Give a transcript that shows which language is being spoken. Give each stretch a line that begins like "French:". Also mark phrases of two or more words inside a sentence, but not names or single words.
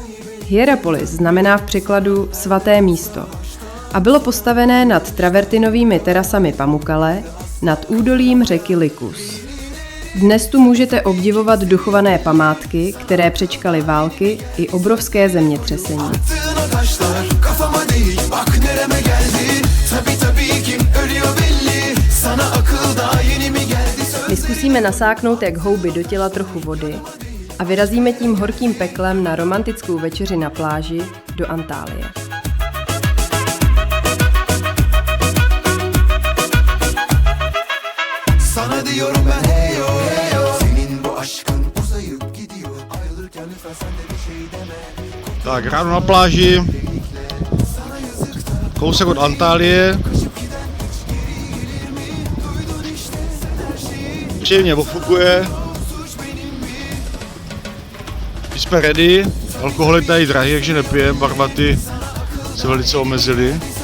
Czech: Hierapolis znamená v překladu svaté místo a bylo postavené nad travertinovými terasami Pamukkale nad údolím řeky Likus. Dnes tu můžete obdivovat dochované památky, které přečkaly války i obrovské zemětřesení.
Turkish: Attığın o taşlar kafama değil bak nereme geldi. Tabii kim ölüyor belli. Sana akıl daha yeni mi geldi?
Czech: My zkusíme nasáknout jak houby do těla trochu vody a vyrazíme tím horkým peklem na romantickou večeři na pláži do Antálie.
Turkish: Sana diyorum ben hey yo hey yo. Senin bu aşkın uzayıp gidiyor. Ayrılırken lütfen sen de bir şey deme.
Czech: Tak ráno na pláži, kousek od Antálie. Příjemně ofukuje. My jsme ready, alkohol je tady drahý, takže nepijeme, barbaty se velice omezily.